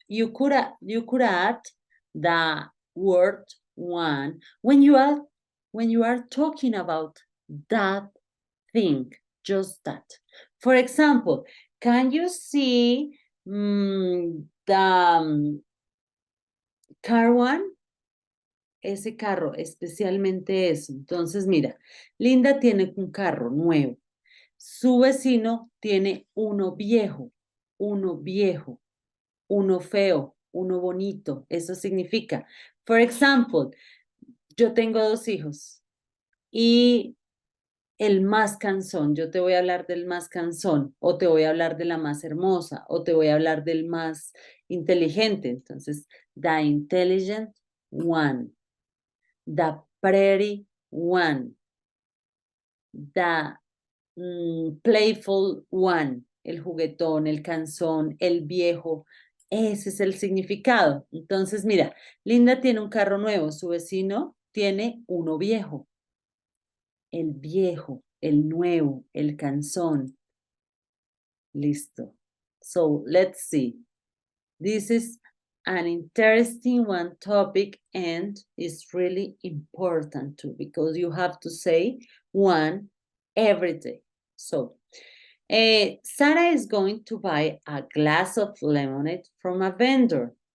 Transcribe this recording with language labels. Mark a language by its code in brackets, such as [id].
[en] You could add the word one when you are talking about that thing, just that. For example, can you see the car one? [es] Ese carro, especialmente eso. Entonces, mira, Linda tiene un carro nuevo. Su vecino tiene uno viejo, uno feo, uno bonito. Eso significa, for example, yo tengo 2 hijos y el más cansón, yo te voy a hablar del más cansón, o te voy a hablar de la más hermosa, o te voy a hablar del más inteligente. [en] Entonces, the intelligent one, the pretty one, the playful one, [es] el juguetón, el cansón, el viejo. Ese es el significado. Entonces, mira, Linda tiene un carro nuevo, su vecino tiene uno viejo. El viejo, el nuevo, el cansón. [en] Listo. So, let's see. This is an interesting one topic and it's really important too because you have to say one every day. So, Sarah is going to buy a glass of lemonade from a vendor.